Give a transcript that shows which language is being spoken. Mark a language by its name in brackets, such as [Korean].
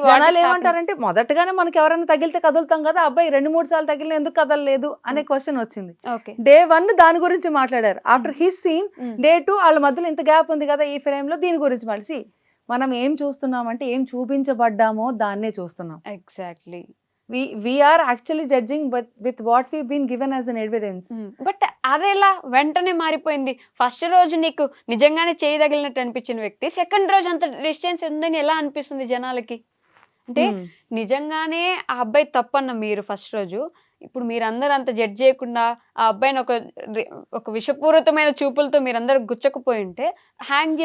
[Telugu] జనాలు ఏమంటారంటే మొదటగానే మనకి ఎవరైనా తగిలితే కదులుతాం కదా, అబ్బాయి 2-3 సార్లు తగిలిన ఎందుకు కదలలేదు అనే క్వశ్చన్ వచ్చింది. Day 1 దాని గురించి మాట్లాడారు. [English] after his scene [Telugu] Day 2 వాళ్ళ మధ్యలో ఇంత గ్యాప్ ఉంది కదా ఈ ఫ్రేమ్ లో, దీని గురించి మాట్లాడి మనం ఏం చూస్తున్నామంటే ఏం చూపించబడ్డామో దాన్నే చూస్తున్నాం. Exactly. [English] we are actually judging but with what we've been given as an evidence. [Telugu] But అదేలా వెంటనే మారిపోయింది? ఫస్ట్ రోజు నీకు నిజంగానే చేయి తగిలినట్టు అనిపించిన వ్యక్తి సెకండ్ రోజు అంత డిస్టెన్స్ ఉందని ఎలా అనిపిస్తుంది జనాలకి? అంటే నిజంగానే ఆ అబ్బాయి తప్పన్న మీరు ఫస్ట్ రోజు, ఇప్పుడు మీరందరూ అంత జడ్జ్ చేయకుండా ఆ అబ్బాయిని ఒక విషపూరితమైన చూపులతో మీరందరూ గుచ్చకపోయి ఉంటే హ్యాంగ్